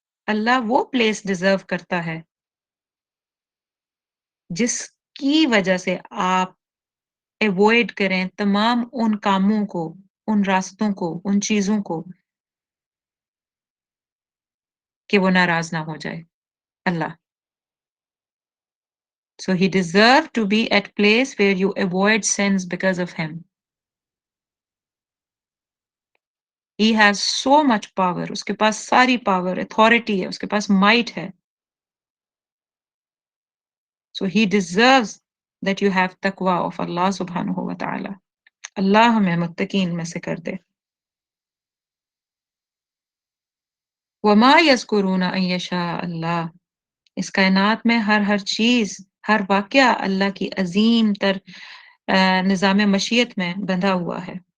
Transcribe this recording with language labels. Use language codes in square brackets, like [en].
[ur] اللہ وہ place deserve کرتا ہے جس کی وجہ سے آپ ایوائڈ کریں تمام ان کاموں کو، ان راستوں کو، ان چیزوں کو کہ وہ ناراض نہ ہو جائے اللہ. [en] So he deserved to be at place where you avoid sins because of him. He has so much power. [ur] اس کے پاس ساری پاور، اتھارٹی ہے، اس کے پاس مائٹ ہے. [en] So he deserves that you have taqwa of Allah subhanahu wa ta'ala. [ur] اللہ ہمیں متقین میں سے کر دے. [ar] وَمَا يَذْكُرُونَ أَن يَشَاءَ اللہ. [ur] اس کائنات میں ہر چیز، ہر واقعہ اللہ کی عظیم تر نظام مشیت میں بندھا ہوا ہے.